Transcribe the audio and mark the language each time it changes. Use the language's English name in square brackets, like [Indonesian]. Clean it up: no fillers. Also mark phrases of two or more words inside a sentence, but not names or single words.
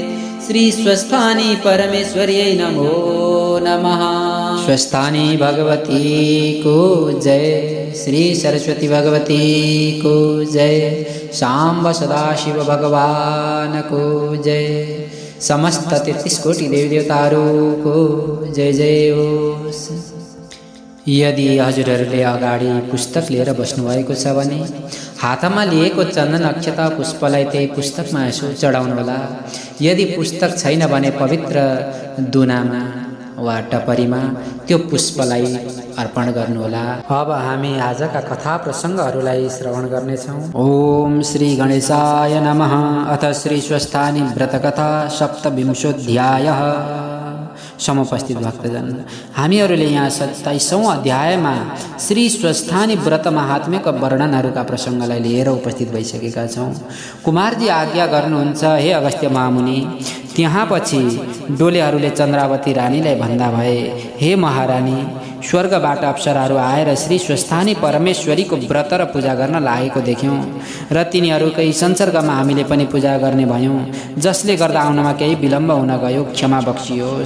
[Sanskrit] श्री स्वस्थानी परमेश्वर्यै नमो नमः। [Nepali] स्वस्थानी भगवती को जय। श्री सरस्वती भगवती को जय। सांब सदाशिव भगवान को जय। समस्त 33 कोटि देवी देवताहरू को जय जय होस्। यदि हजुरहरूले अगाडि पुस्तक लिएर बस्नुभएको छ भने हातमा लिएको चन्दन अक्षता पुष्पलाई त्यही पुस्तकमा यसो चढाउनुहोला। यदि पुस्तक छैन भने पवित्र दुनामा वा टपरीमा त्यो पुष्पलाई अर्पण गर्नुहोला। अब हामी आजका कथा प्रसङ्गहरूलाई श्रवण गर्नेछौँ। [Sanskrit] ओम श्री गणेशाय नमः। अथ श्री स्वस्थानी व्रतकथा सप्तविंशोऽध्यायः। [Nepali] समुपस्थित भक्तजन, हामीहरूले यहाँ 27औं अध्यायमा श्री स्वस्थानी व्रत महात्म्यका वर्णनहरूका प्रसङ्गलाई लिएर उपस्थित भइसकेका छौँ। कुमारजी आज्ञा गर्नुहुन्छ, हे अगस्त्य महामुनि, त्यहाँ पछि डोलेहरूले चन्द्रावती रानीलाई भन्दा भए, हे महारानी, स्वर्गबाट अप्सराहरू आएर श्री स्वस्थानी परमेश्वरीको व्रत र पूजा गर्न लागेको देख्यौँ र तिनीहरूकै संसर्गमा हामीले पनि पूजा गर्ने भयौँ, जसले गर्दा आउनमा केही विलम्ब हुन गयो, क्षमा बक्सियोस्।